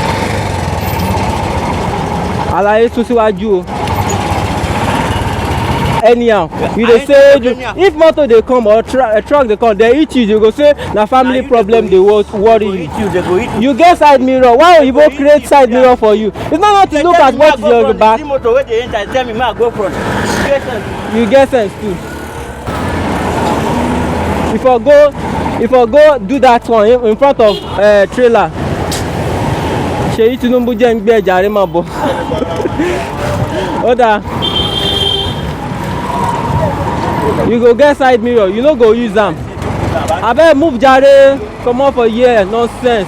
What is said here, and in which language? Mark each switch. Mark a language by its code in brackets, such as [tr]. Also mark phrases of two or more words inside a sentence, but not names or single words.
[yo] Àlàyé tún síwájú o. anyhow. [pcm] You dey say if motor dey come or truck dey come, they hit you, you go say na family problem dey worry you. You get side mirror. Why oyibo create side mirror for you? It's not to look at what your back. Motor wey dey enter tell me make I go front. You get sense too. If I go do that one in front of trailer, Seyi Tinubu [yo] jẹ́ ń gbé ẹ̀jà rẹ̀ máa bọ̀. [pcm] Oda, you go get side mirror, you no go use am. Abeg move jare, comot for here, nonsense.